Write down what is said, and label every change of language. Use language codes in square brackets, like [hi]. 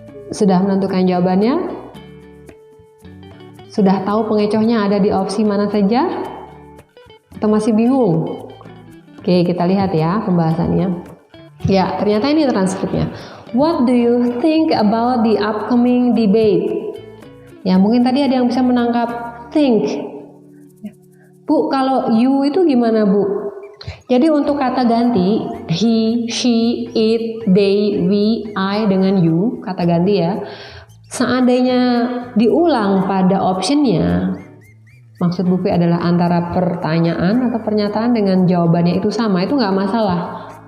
[id] Sudah menentukan jawabannya? Sudah tahu pengecohnya ada di opsi mana saja? Atau masih bingung? Oke, kita lihat ya pembahasannya. Ya, ternyata ini transkripnya. [en] What do you think about the upcoming debate? [id] Ya, mungkin tadi ada yang bisa menangkap think. Bu, kalau you itu gimana, Bu? Jadi untuk kata ganti he, she, it, they, we, I dengan you, kata ganti ya. Seandainya diulang pada optionnya, maksud buku adalah antara pertanyaan atau pernyataan dengan jawabannya itu sama, itu nggak masalah.